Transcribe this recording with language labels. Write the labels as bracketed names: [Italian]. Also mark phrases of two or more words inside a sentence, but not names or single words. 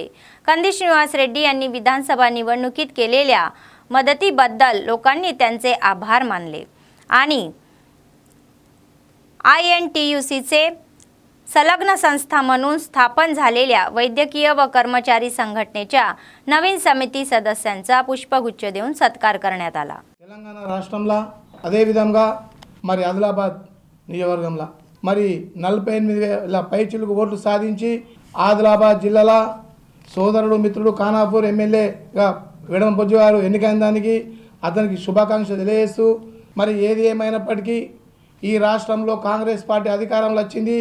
[Marathi] कंदी श्रीनिवास रेड्डी यांनी विधानसभा निवडणुकीत केलेल्या मदतीबद्दल लोकांनी त्यांचे आभार मानले आणि INTUCचे संलग्न संस्था म्हणून स्थापन झालेल्या वैद्यकीय व कर्मचारी संघटनेच्या नवीन समिती सदस्यांचा पुष्पगुच्छ देऊन सत्कार करण्यात आला. [Telugu] తెలంగాణ రాష్ట్రంలో అదే విధంగా మరి ఆదిలాబాద్ నియోజకవర్గంలో మరి 48,000 పైచిలుకు ఓట్లు సాధించి ఆదిలాబాద్ జిల్లాలో సోదరుడు మిత్రుడు ఖానాపూర్ ఎమ్మెల్యేగా వేదమ బొజ్జు గారు ఎన్నికైన దానికి అతనికి శుభాకాంక్షలు తెలియజేస్తూ మరి ఏది ఏమైనప్పటికీ ఈ రాష్ట్రంలో కాంగ్రెస్ పార్టీ అధికారంలో వచ్చింది.